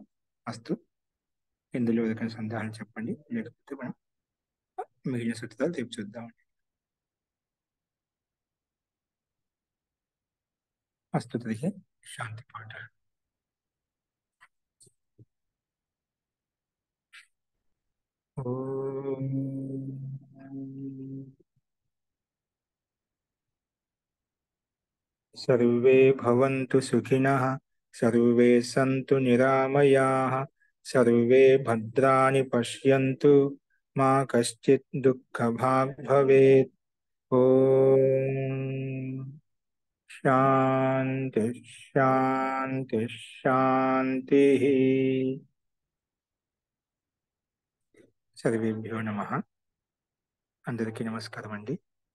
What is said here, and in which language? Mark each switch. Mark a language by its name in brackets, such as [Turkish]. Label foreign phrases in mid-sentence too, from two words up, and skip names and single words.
[Telugu] అస్తు ఇందులో ఏదైనా సందేహాలు చెప్పండి, లేకపోతే మనం మిగిలిన సూత్రాలు రేపు చూద్దామండి. అస్తు తరిహి శాంతి పాఠ. [Sanskrit] ఓం सर्वे भवन्तु सुखिनः, सर्वे सन्तु निरामयाः, सर्वे भद्राणि पश्यन्तु, मा कश्चित् दुःखभाग् भवेत्. ओम शांति शांति शांति. सर्वेभ्यो नमः. [Telugu] అందరికీ నమస్కారం అండి.